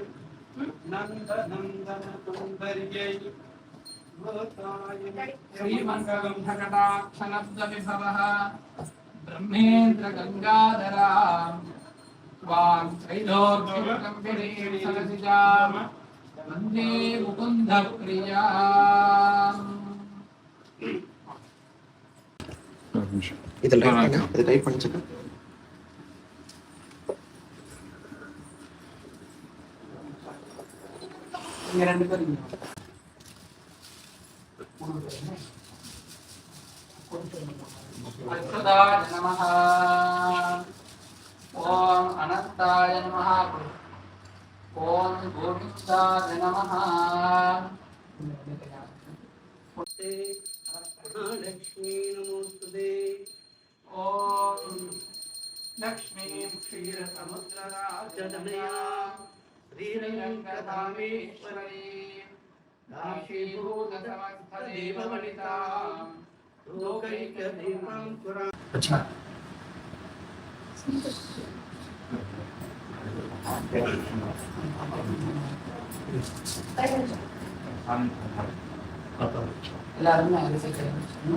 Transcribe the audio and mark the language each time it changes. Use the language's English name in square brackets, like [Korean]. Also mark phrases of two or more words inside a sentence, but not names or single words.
[Sanskrit] नन्दनन्दनसुन्दर्यै श्रीमङ्गलं भगटाक्षनब्दविभवः ब्रह्मेन्द्र गंगाधरा वां त्रैलोक्यकम्पिनीं सरसिजां वन्दे मुकुन्द प्रियाम्. [Tamil] இதில் டைப் பண்ணிச்சுங்க. இங்க 2 பேர் [Sanskrit] अच्युताय नमः. ओम अनंताय नमः. ओम गोविंदाय नमः. लक्ष्मी नमोस्तुते. ओम लक्ष्मीं क्षीरसमुद्रराजनया श्रीरङ्गधामेश्वरीं दासीभूतसमस्तदेववनितां लोकैकदीपाङ्कुरां. [Hindi] अच्छा [Tamil] எல்லாருமே அரிசி கிடையாது.